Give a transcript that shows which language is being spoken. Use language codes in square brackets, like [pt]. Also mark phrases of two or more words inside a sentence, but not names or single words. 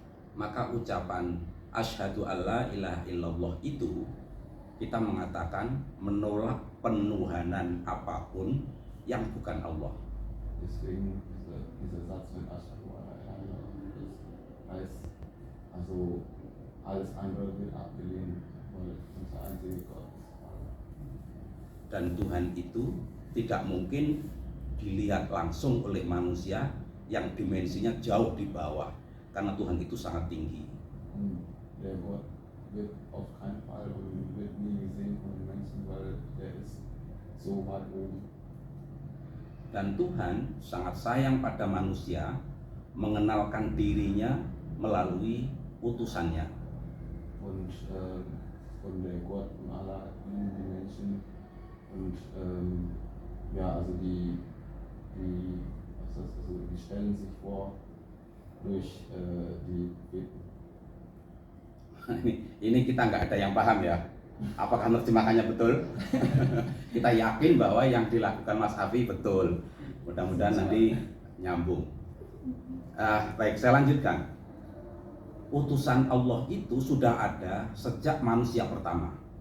[id] Maka ucapan [ar] أشهد أن لا إله إلا الله [id] itu kita mengatakan menolak penuhanan apapun yang bukan Allah. [de] Deswegen dieser Satz mit [ar] أشهد أن لا إله إلا الله, [de] das heißt, also alles andere wird abgelehnt, weil unser einziger Gott ist Allah. [id] Dan Tuhan itu tidak mungkin dilihat langsung oleh manusia yang dimensinya jauh di bawah, karena Tuhan itu sangat tinggi. [de] Der Gott wird auf keinen Fall und wird nie gesehen von den Menschen, weil der ist so weit oben. [id] Dan Tuhan sangat sayang pada manusia, mengenalkan dirinya melalui utusannya. [de] Und der Gott und Allah lieben die Menschen und ja, also die stellen sich vor durch die [id] Ini kita nggak ada yang paham ya. Apakah terjemahannya betul? Kita yakin bahwa yang dilakukan Mas Afi betul. Mudah-mudahan nanti nyambung. Baik, saya lanjutkan. Utusan Allah itu sudah ada sejak manusia pertama.